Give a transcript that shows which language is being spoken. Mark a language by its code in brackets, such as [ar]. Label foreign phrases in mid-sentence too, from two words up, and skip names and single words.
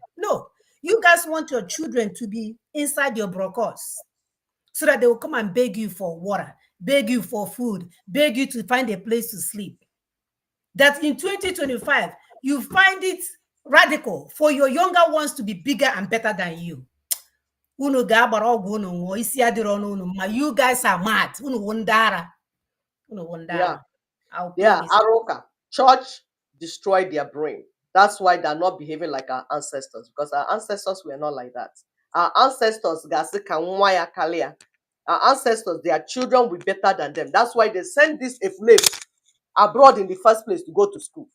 [en] No, you guys want your children to be inside your brokers so that they will come and beg you for water, beg you for food, beg you to find a place to sleep. That in 2025, you find it radical for your younger ones to be bigger and better than you. [ig] Unu ga-agbara ọgwụ unu nwụọ isi adịrọ n'unu ma [en] you guys are mad. [ig] Unu wụ ndị ara. Unu wụ ndị [en] Yeah. ara. I'll play Yeah. this. Aroka. Church destroyed their brain. That's why they're not behaving like our ancestors, because our ancestors were not like that. Our ancestors, our ancestors, their children were better than them. That's why they sent this Eflave abroad in the first place to go to school.